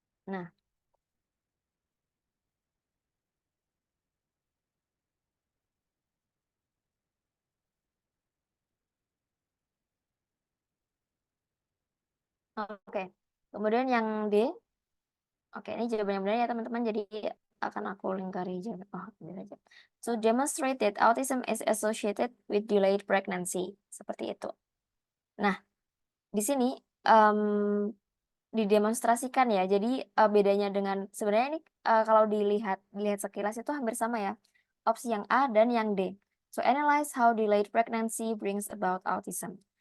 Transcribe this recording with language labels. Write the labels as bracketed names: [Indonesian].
[Indonesian] Nah, oke. Kemudian yang D, oke ini jawaban yang benar ya teman-teman. Jadi akan aku lingkari jawaban. Oh, benar aja. [English] To demonstrate that autism is associated with delayed pregnancy. [Indonesian] Seperti itu. Nah, di sini didemonstrasikan ya. Jadi bedanya dengan sebenarnya ini kalau dilihat sekilas itu hampir sama ya. Opsi yang A dan yang D. [English] So analyze how delayed pregnancy brings about autism.